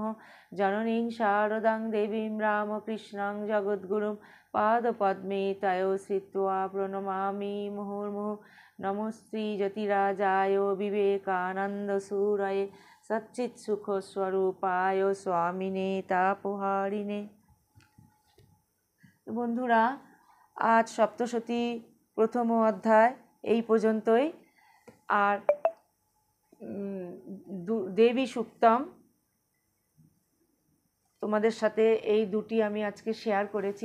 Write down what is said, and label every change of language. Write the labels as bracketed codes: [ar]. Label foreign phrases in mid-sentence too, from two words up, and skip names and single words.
[sa] जननीं शारदां देवीं रामकृष्णं जगद्गुरुं पादपद्मे तयो श्रित्वा प्रणमामि मुहुर्मुहुः। नमस्ते जतिराजाय विवेकानन्दसूरये सच्चित्सुखस्वरूपाय स्वामिने तापहारिणे। [bn] বন্ধুরা, আজ সপ্তশতী প্রথম অধ্যায় এই পর্যন্তই। আর দেবী সুক্তম তোমাদের সাথে এই দুটি আমি আজকে শেয়ার করেছি।